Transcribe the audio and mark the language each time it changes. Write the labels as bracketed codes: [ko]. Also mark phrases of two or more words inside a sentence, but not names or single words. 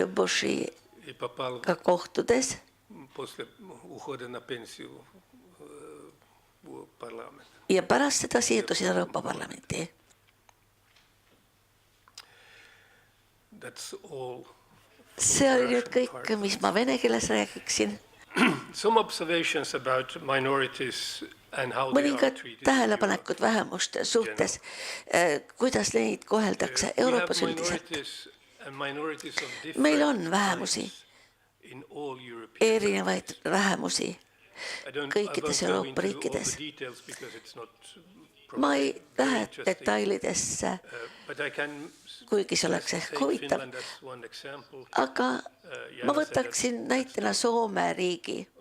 [et] Bushiga kohtudes ja pärast seda siirdusin Euroopa Parlamenti. See oli nüüd kõik, mis ma vene keeles räägiksin. [en] Some observations about minorities and how they are [et] Mõningad [en] treated. [et] tähelepanekud vähemuste suhtes, kuidas neid koheldakse Euroopas üldiselt. Meil on vähemusi, erinevaid vähemusi kõikides Euroopa riikides. Ma ei lähe detailidesse, kuigi see oleks ehk huvitav, aga ma võtaksin näitena Soome riigi.